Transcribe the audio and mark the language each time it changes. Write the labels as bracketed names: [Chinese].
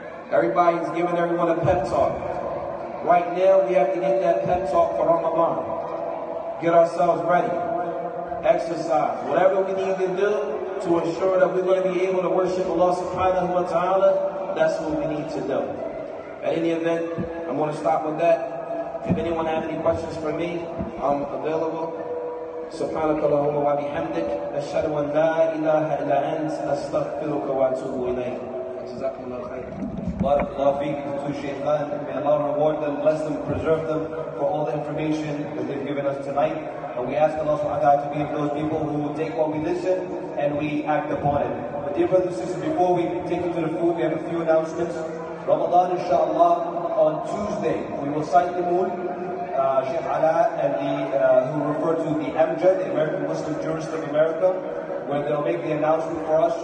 [English] Everybody's giving everyone a pep talk. Right now, we have to get that pep talk for Ramadan. Get ourselves ready. Exercise. Whatever we need to do to ensure that we're going to be able to worship Allah subhanahu wa ta'ala, that's what we need to do. At any event, I'm going to stop with that. If anyone has any questions for me, I'm available. [Arabic] سبحانك اللهم وبحمدك أشهد أن لا إله إلا أنت أستغفرك وأتوب إليك. جزاكم الله خير. Barakallahu feek to Shaykhan. [English] May Allah reward them, bless them, preserve them for all the information that they've given us tonight. And we ask Allah subhanahu wa ta'ala to be of those people who will take what we listen and we act upon it. But dear brothers and sisters, before we take you to the food, we have a few announcements. Ramadan, inshallah, on Tuesday, we will cite the moon, Sheikh Ala, and who refer to the Amjad, the American Muslim Jurist of America, where they'll make the announcement for us.